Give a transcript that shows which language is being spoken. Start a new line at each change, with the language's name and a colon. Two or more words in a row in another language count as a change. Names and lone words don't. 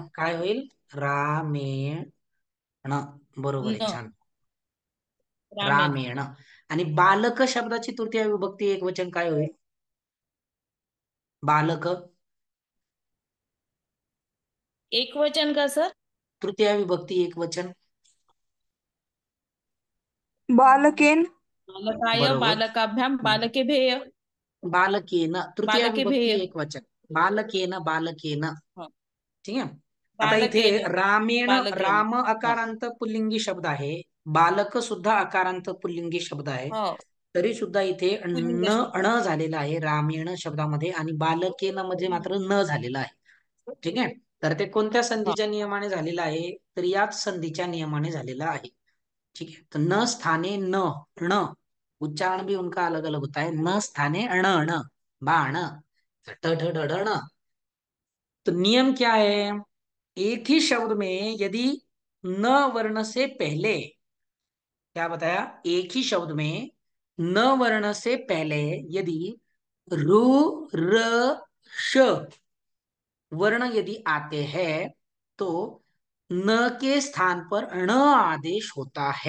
Marathi: काय होईल? रामेण. बरोबर आहे, न छान. रामेण. रामेण. आणि बालक शब्दाची तृतीय विभक्ती एकवचन काय होईल? बालक. एकवचन का सर? तृतीय विभक्ती एकवचन. बालकेन. बालकाय, बरोबर.
Sanskrit: बालकाभ्याम, बालकेभ्यः.
Marathi: बालकेन तृतीय विभक्ती बालकेभ्यः. एकवचन. बालकेन, बालकेन. हं. ठीक आहे. आता इथे बालकेन, रामेण, बालकेन. राम हं. अकारांत पुल्लिंगी शब्द आहे, बालक सुद्धा अकारांत पुल्लिंगी शब्द आहे, हो. तरी सुद्धा इथे पुल्लिंग न शब्द. अण झालेला आहे रामेण शब्दामध्ये, आणि बालकेन मध्ये मात्र न झालेला आहे. ठीक आहे. तर ते कोणत्या हं. संधीच्या नियमाने झालेलं आहे? तर याच संधीच्या नियमाने झालेला आहे.
Hindi: ठीक है। तो
Sanskrit: न स्थाने न ण,
Hindi: उच्चारण भी उनका अलग अलग होता है।
Sanskrit: न स्थाने अण अण, बाण, ठ ठ ढ ढ ण।
Hindi: तो नियम क्या है? एक ही शब्द में यदि न वर्ण से पहले, क्या बताया? एक ही शब्द में न वर्ण से पहले यदि रु र श वर्ण यदि आते हैं तो न के स्थान पर ण आदेश होता है।